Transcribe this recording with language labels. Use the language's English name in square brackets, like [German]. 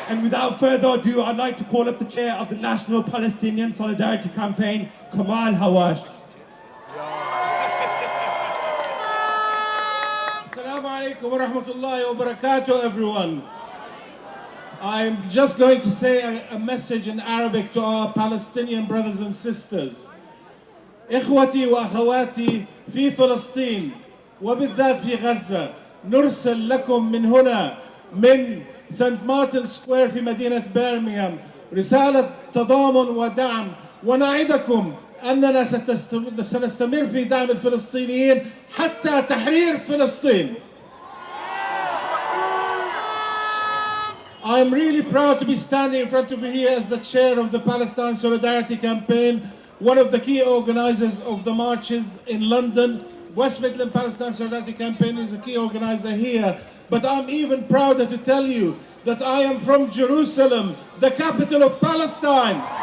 [English] And without further ado, I'd like to call up the chair of the National Palestinian Solidarity Campaign, Kamal Hawash. Assalamu alaikum wa rahmatullahi wa barakatuh, everyone. I'm just going to say a message in Arabic to our Palestinian brothers and sisters. [Arabic] إخوتي وأخواتي في فلسطين وبالذات في غزة، نرسل لكم من هنا من سانت مارتن سكوير في مدينة برمنغهام رسالة تضامن ودعم، ونعدكم أننا سنستمر في دعم الفلسطينيين حتى تحرير فلسطين. [English] I'm really proud to be standing in front of you here as the chair of the Palestine Solidarity Campaign, one of the key organizers of the marches in London. West Midland Palestine Solidarity Campaign is a key organizer here. But I'm even prouder to tell you that I am from Jerusalem, the capital of Palestine.